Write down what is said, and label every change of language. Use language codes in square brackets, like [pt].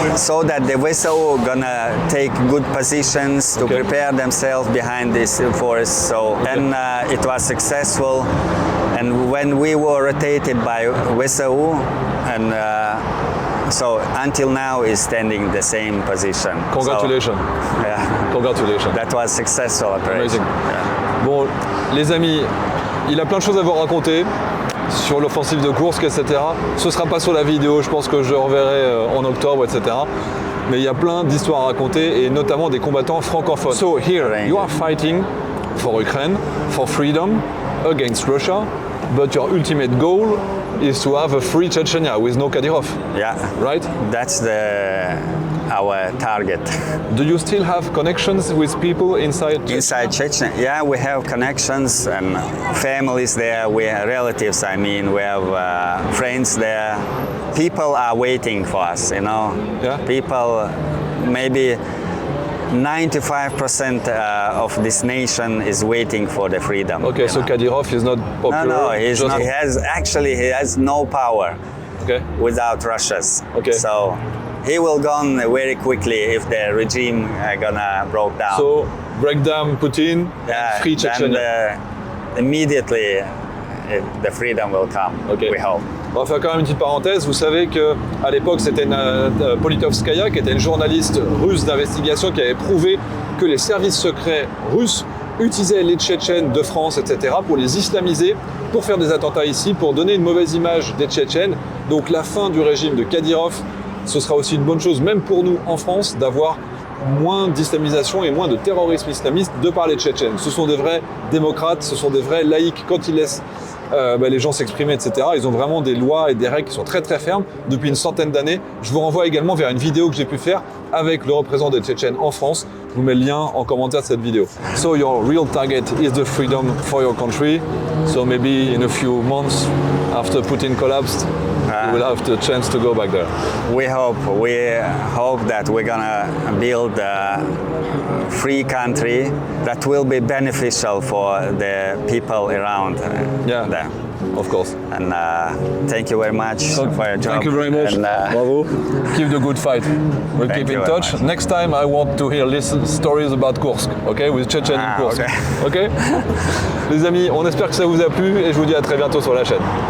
[en] So that the vessel gonna take good positions to prepare themselves behind this forest. So and it was successful. And when we were rotated by vessel, and so until now is standing the same position. Congratulations. So, Congratulations. That was successful operation. [fr] Bon, les amis, il a plein de choses à vous raconter sur l'offensive de Kursk, etc. Ce ne sera pas sur la vidéo, je pense que je reverrai en octobre, etc. Mais il y a plein d'histoires à raconter, et notamment des combattants francophones. [en] So here, you are fighting for Ukraine, for freedom, against Russia, but your ultimate goal is to have a free Chechnya with no Kadyrov. Yeah. Right? That's our target. Do you still have connections with people inside Chechnya? Inside Chechnya? Yeah, we have connections and families there. We have relatives, we have friends there. People are waiting for us, Yeah. People, maybe 95% of this nation is waiting for the freedom. Okay, so Kadyrov is not popular? No, he's not. He has no power without Russia's. Okay. So he will gone very quickly if the regime gonna broke down. So break down Putin and free Chechnya. Immediately the freedom will come, we hope. [fr] On va faire quand même une petite parenthèse. Vous savez qu'à l'époque, c'était Politovskaya, qui était une journaliste russe d'investigation, qui avait prouvé que les services secrets russes utilisaient les Tchétchènes de France, etc., pour les islamiser, pour faire des attentats ici, pour donner une mauvaise image des Tchétchènes. Donc la fin du régime de Kadyrov, ce sera aussi une bonne chose, même pour nous en France, d'avoir moins d'islamisation et moins de terrorisme islamiste de par les Tchétchènes. Ce sont des vrais démocrates, ce sont des vrais laïcs quand ils laissent les gens s'exprimer, etc. Ils ont vraiment des lois et des règles qui sont très très fermes depuis une centaine d'années. Je vous renvoie également vers une vidéo que j'ai pu faire avec le représentant des Tchétchènes en France. Je vous mets le lien en commentaire de cette vidéo. [en] So your real target is the freedom for your country. So maybe in a few months after Putin collapsed, you will have the chance to go back there. We hope that we're gonna build a free country that will be beneficial for the people around there. Of course. And thank you very much for your job. Thank you very much. And, bravo. Keep the good fight. We'll keep in touch. Next time I want to hear stories about Kursk, okay? With Tchétchènes in Kursk. Okay. [fr] Okay? Les amis, on espère que ça vous a plu et je vous dis à très bientôt sur la chaîne.